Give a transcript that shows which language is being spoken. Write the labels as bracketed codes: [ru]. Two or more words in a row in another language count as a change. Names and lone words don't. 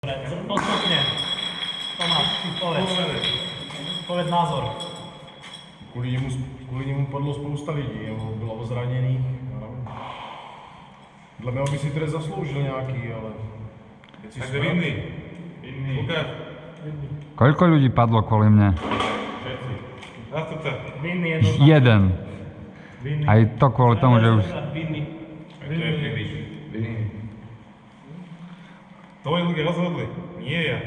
[sk] Postupne. Tomáš, povedz názor. [cs] Kvůli němu padlo spousta lidí, bylo zraněných. Dle mého by si trest zasloužil nějaký, ale... Takže vinný. Lukáš. [sk] Koľko ľudí padlo kvôli mne? Všetci. Zastupca. Vinný jednoznačne. Jeden. Aj to kvôli tomu, že už... Vinný. Vinný. Tvoji ľudia rozhodli. Nie ja.